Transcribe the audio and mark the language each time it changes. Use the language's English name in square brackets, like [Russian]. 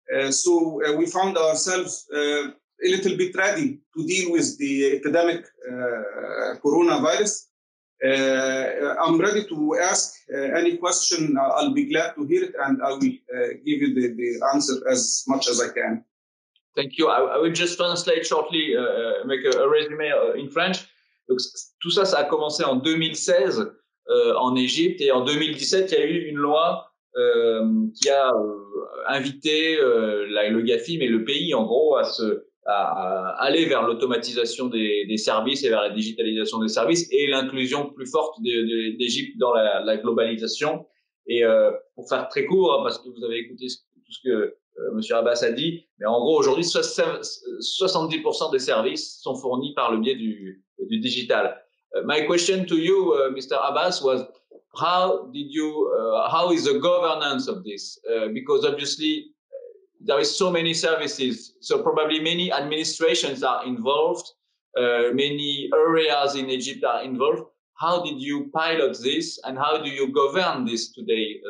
[English] So we found ourselves a little bit ready to deal with the epidemic coronavirus. I'm ready to ask any question. I'll be glad to hear it, and I will give you the answer as much as I can. Thank you. I will just translate shortly, make a résumé in French. [French] Donc, tout ça, ça a commencé en 2016 en Égypte, et en 2017, il y a eu une loi qui a invité le GAFI, mais le pays en gros à aller vers l'automatisation des services et vers la digitalisation des services et l'inclusion plus forte d'Égypte dans la globalisation. Et pour faire très court, hein, parce que vous avez écouté tout ce que Monsieur Abbas a dit, mais en gros aujourd'hui 70% des services sont fournis par le biais du digital. [English] My question to you, Mr. Abbas, was how is the governance of this? Because obviously there is so many services, so probably many administrations are involved, many areas in Egypt are involved. How did you pilot this, and how do you govern this today?